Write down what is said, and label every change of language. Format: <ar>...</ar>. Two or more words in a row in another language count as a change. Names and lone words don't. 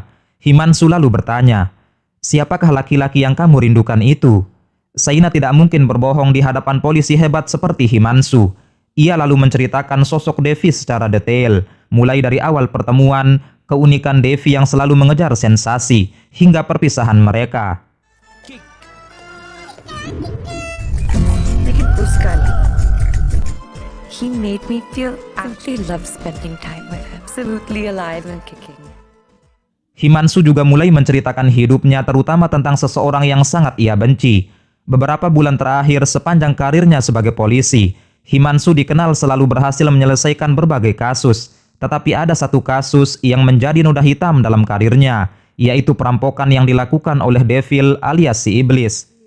<id>Himanshu lalu bertanya, "Siapakah laki-laki yang kamu rindukan itu?" Saina tidak mungkin berbohong di hadapan polisi hebat seperti Himanshu. Ia lalu menceritakan sosok Devi secara detail, mulai dari awal pertemuan, keunikan Devi yang selalu mengejar sensasi, hingga perpisahan mereka.</id> <hi>लेकिन उसका नहीं.</hi> <en>He made me feel absolutely love spending time with him. Absolutely alive and kicking.</en> <id>Himanshu juga mulai menceritakan hidupnya, terutama tentang seseorang yang sangat ia benci. Beberapa bulan terakhir sepanjang karirnya sebagai polisi, Himanshu dikenal selalu berhasil menyelesaikan berbagai kasus. Tetapi ada satu kasus yang menjadi noda hitam dalam karirnya, yaitu perampokan yang dilakukan oleh Devil alias si iblis.</id>